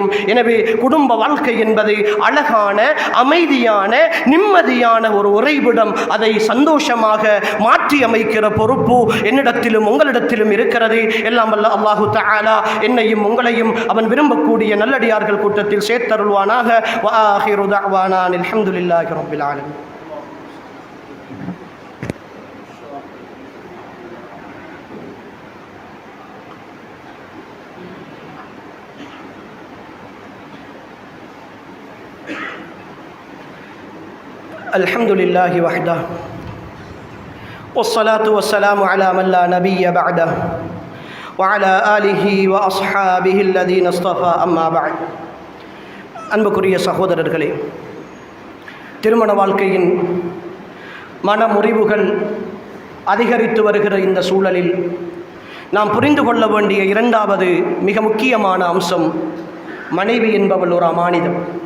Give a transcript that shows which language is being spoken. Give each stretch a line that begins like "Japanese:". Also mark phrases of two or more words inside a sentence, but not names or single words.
Tamil: எனவே குடும்ப வாழ்க்கை என்பது அழகான, அமைதியான, நிம்மதியான ஒரு உறைவிடம். அதை சந்தோஷமாக மாற்றி அமைக்கிற பொறுப்பு என்னிடத்திலும் உங்களிடத்திலும் இருக்கிறது. எல்லாம் வல்ல
Arabic: الله تعالى
Tamil: என்னையும் உங்களையும் அவன் விரும்பக்கூடிய நல்லடியார்கள் கூட்டத்தில் சேர்த்தருள்வானாக.
Arabic: وآخر دعوانا الحمد لله رب العالمين. الحمد لله وحده والصلاة والسلام على من لا نبي بعده وعلى آله وأصحابه الذين اصطفى أما بعد.
Tamil: அன்புக்குரிய சகோதரர்களே, திருமண வாழ்க்கையின் மனமுறிவுகள் அதிகரித்து வருகிற இந்த சூழலில் நாம் புரிந்து கொள்ள வேண்டிய இரண்டாவது மிக முக்கியமான அம்சம், மனைவி என்பவள் ஒரு அமானிதம்.